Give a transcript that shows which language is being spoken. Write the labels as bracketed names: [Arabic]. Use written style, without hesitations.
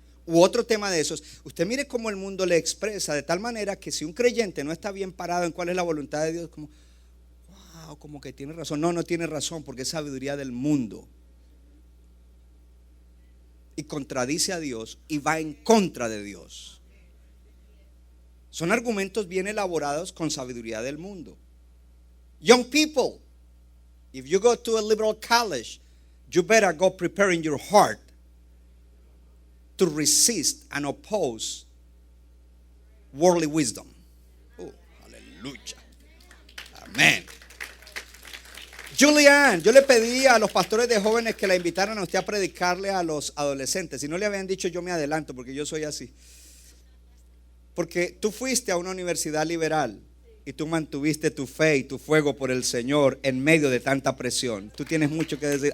[Spanish] u otro tema de esos, usted mire cómo el mundo le expresa de tal manera que si un creyente no está bien parado en cuál es la voluntad de Dios, como, wow, como que tiene razón. No, no tiene razón, porque es sabiduría del mundo. Y contradice a Dios y va en contra de Dios. Son argumentos bien elaborados con sabiduría del mundo. [English] Young people, if you go to a liberal college, you better go preparing your heart to resist and oppose worldly wisdom. [Spanish] Oh, aleluya. Amén. Julian, yo le pedí a los pastores de jóvenes que la invitaran a usted a predicarle a los adolescentes. Si no le habían dicho, yo me adelanto porque yo soy así. Porque tú fuiste a una universidad liberal y tú mantuviste tu fe y tu fuego por el Señor en medio de tanta presión. Tú tienes mucho que decir.